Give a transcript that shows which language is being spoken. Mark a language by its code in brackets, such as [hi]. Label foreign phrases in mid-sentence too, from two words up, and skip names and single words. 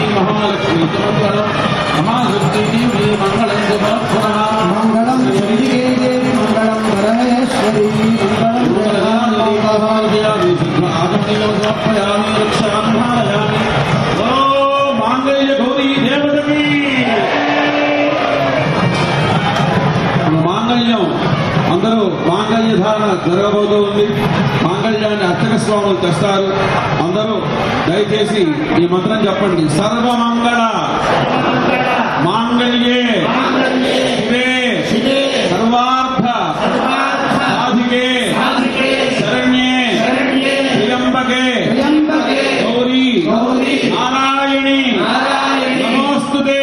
[sa] महालक्ष्मी मंगलम महाशक्ति देवी मंगलम मंगलम श्री देवी मंगलम परमेश्वरी आगमनीयं रक्षामि ओ मांगल्य गौरी देवतकी [te] మాంగళ్యం అందరూ మాంగళ్య ధారణ జరగబోతోంది. మాంగళ్యాన్ని అర్చక స్వాములు తెస్తారు. అందరూ దయచేసి ఈ మంత్రం చెప్పండి. [sa] सर्वमङ्गल माङ्गल्ये शिवे सर्वार्थ साधिके शरण्ये त्र्यम्बके गौरी नारायणि नमोस्तुते.